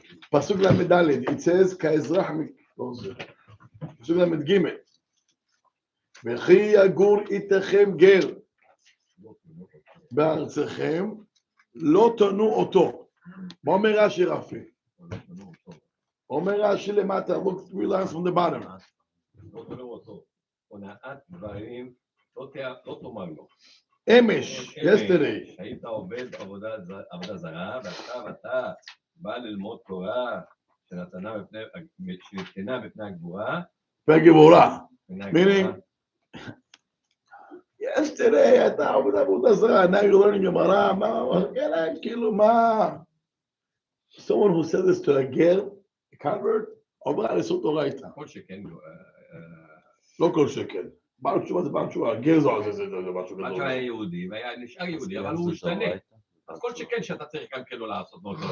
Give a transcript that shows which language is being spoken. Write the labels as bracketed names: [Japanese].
[Hebrew] פסוק למדלת, [English] it says, [Hebrew] כאזרח, פסוק למד ג' וכי יגור איתכם גר בארצכם, לא תונו אותו. מה אומר רש"י רפי? אומר רש"י למטה, [English] look 3 lines from the bottom. [Hebrew] לא תונו אותו. הונאת דברים, לא תאמר לו. אמש, yesterday. היית עובד עבודה זרה, ועכשיו אתה בא ללמוד תורה שנתנה בפני הגבורה. והגבורה. [English] meaning, yesterday [Hebrew] אתה עובד עבודה זרה, [English] now you're learning [Hebrew] גמרא, כאילו מה? [English] Someone who said this to a girl, a convert, [Hebrew] עובר על איסור תורה איתה. כל שכן. לא כל שכן. בעל תשובה זה בעל תשובה, גר זה משהו מה גדול. שהיה יהודי, והיה נשאר יהודי, אבל הוא השתנה. אז כל שכן שאתה צריך גם כן לא לעשות.